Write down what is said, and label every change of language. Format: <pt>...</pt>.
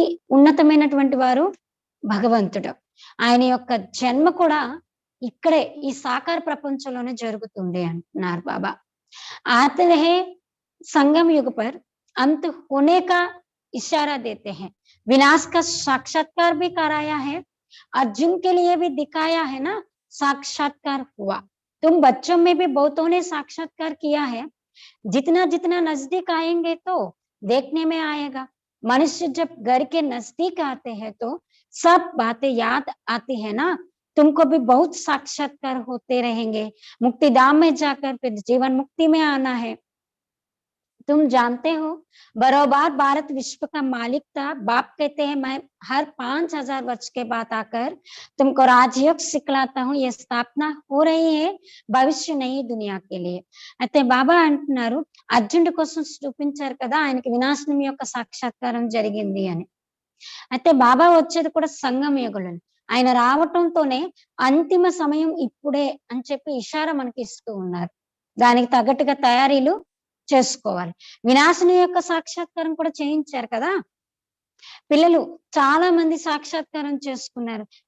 <te>ఉన్నతమైనటువంటి వారు భగవంతుడు. ఆయన యొక్క జన్మ కూడా ఇక్కడే ఈ సాకార ప్రపంచంలోనే జరుగుతుంది అంటున్నారు బాబా.</te> <hi>आते हैं संगम युग पर अंत होने का इशारा देते हैं, विनाश का साक्षात्कार भी कराया है, अर्जुन के लिए भी दिखाया है ना, साक्षात्कार हुआ। तुम बच्चों में भी बहुतों ने साक्षात्कार किया है, जितना जितना नजदीक आएंगे तो देखने में आएगा। मनुष्य जब घर के नजदीक आते हैं तो सब बातें याद आती है ना, तुमको भी बहुत साक्षात्कार होते रहेंगे। मुक्ति धाम में जाकर फिर जीवन मुक्ति में आना है। तुम जानते हो बरोबर भारत विश्व का मालिक था, बाप कहते हैं मैं हर 5,000 वर्ष के बाद आकर तुमको राजयोग सिखलाता हूँ, ये स्थापना हो रही है భవిష్య నయి దునియా के लिए।</hi> <te>అయితే బాబా అంటున్నారు అర్జునుడి కోసం చూపించారు కదా ఆయనకి వినాశనం యొక్క సాక్షాత్కారం జరిగింది అని. అయితే బాబా వచ్చేది కూడా సంగమ యుగంలో, ఆయన రావటంతోనే అంతిమ సమయం ఇప్పుడే అని చెప్పి ఇషారా మనకి ఇస్తూ ఉన్నారు. దానికి తగ్గట్టుగా తయారీలు చేసుకోవాలి. వినాశనం యొక్క సాక్షాత్కారం కూడా చేయించారు కదా పిల్లలు, చాలా మంది సాక్షాత్కారం చేసుకున్నారు.</te>